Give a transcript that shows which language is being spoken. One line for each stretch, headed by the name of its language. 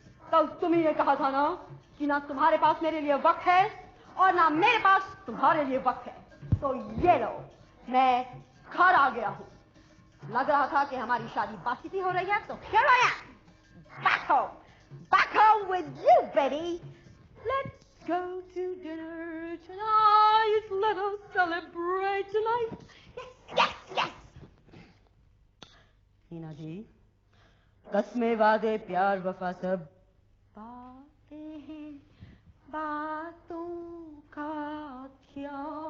Hindi: कल तुम ही ने कहा था ना कि ना तुम्हारे पास मेरे लिए वक्त है और ना मेरे पास तुम्हारे लिए वक्त है। तो ये लो, मैं घर आ गया हूँ। लग रहा था कि हमारी शादी बातचीत हो रही है, तो
English: here I am. Back home with you, baby. Let's go to dinner tonight. Let us celebrate tonight. Yes, yes, yes.
Hindi: Neena जी, कस्में वादे प्यार वफा सब बातें हैं, बातों का क्या?